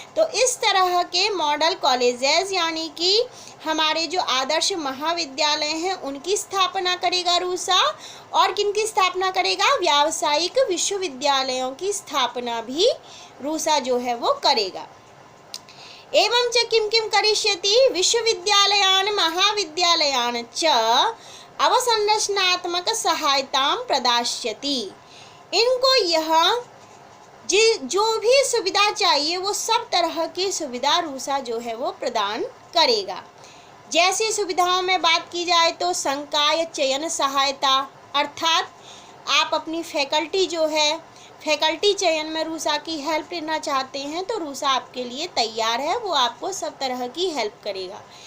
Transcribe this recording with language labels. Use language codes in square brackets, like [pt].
[hi] तो इस तरह के मॉडल कॉलेजेस यानी कि हमारे जो आदर्श महाविद्यालय हैं उनकी स्थापना करेगा रूसा, और किनकी स्थापना करेगा, व्यावसायिक विश्वविद्यालयों की स्थापना भी रूसा जो है वो करेगा। [sa] एवं च किं किं करिष्यति, विश्वविद्यालयान् महाविद्यालयान् च अवसंरचनात्मक सहायतां प्रदास्यति। [hi] इनको यह जो भी सुविधा चाहिए वो सब तरह की सुविधा रूसा जो है वो प्रदान करेगा। जैसी सुविधाओं में बात की जाए तो संकाय चयन सहायता, अर्थात आप अपनी फैकल्टी जो है, फैकल्टी चयन में रूसा की हेल्प लेना चाहते हैं तो रूसा आपके लिए तैयार है, वो आपको सब तरह की हेल्प करेगा।